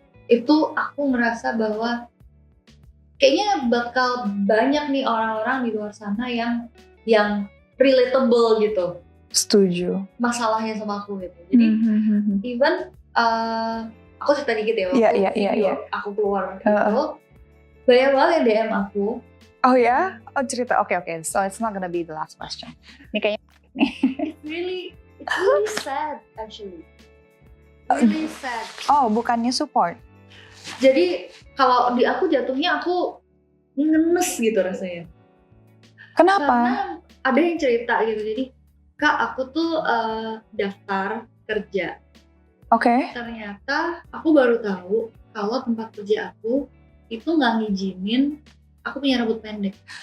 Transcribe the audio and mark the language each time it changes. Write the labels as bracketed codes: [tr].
[id] Itu aku ngerasa bahwa kayaknya bakal banyak nih orang-orang di luar sana yang relatable gitu Setuju. masalahnya sama aku gitu. Jadi even aku cerita dikit ya, waktu video aku keluar gitu, banyak banget yang DM aku. Oh ya? Oh cerita, oke. [en] So it's not gonna be the last question. [id] Ini kayaknya [en] It's really sad actually. Really sad. [id] oh bukannya support. Jadi kalau di aku jatuhnya aku ngenes gitu rasanya. Kenapa? Karena ada yang cerita gitu, jadi Kak aku tuh daftar kerja. Oke. Ternyata aku baru tahu kalau tempat kerja aku itu nggak ngizinin aku punya rambut pendek.